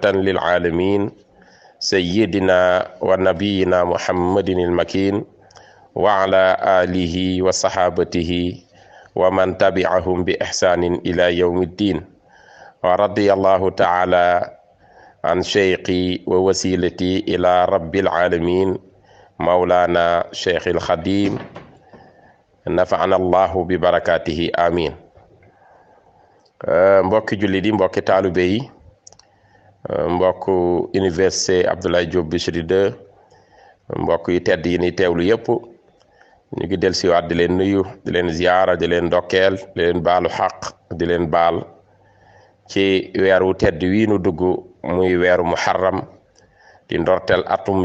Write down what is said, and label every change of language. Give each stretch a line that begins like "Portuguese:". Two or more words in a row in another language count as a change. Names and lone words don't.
Arabic: للعالمين سيدنا ونبينا محمد المكين وعلى آله وصحابته ومن تبعهم بإحسان إلى يوم الدين ورضي الله تعالى عن شيخي ووسيلتي إلى رب العالمين مولانا شيخ الخديم نفعنا الله ببركاته آمين.
Wolof: mbokki jullit yi mbokki taalibe yi mbokk université Abdoulaye Diop Bichri 2 mbokk yi tedd yi ni teewlu yépp ñu ngi del siwaat di leen nuyu di leen ziyaara di leen ndokkeel di leen baalu xaq di leen baal ci weeru tedd wii nu dugg muy weeru muharram di ndorteel atum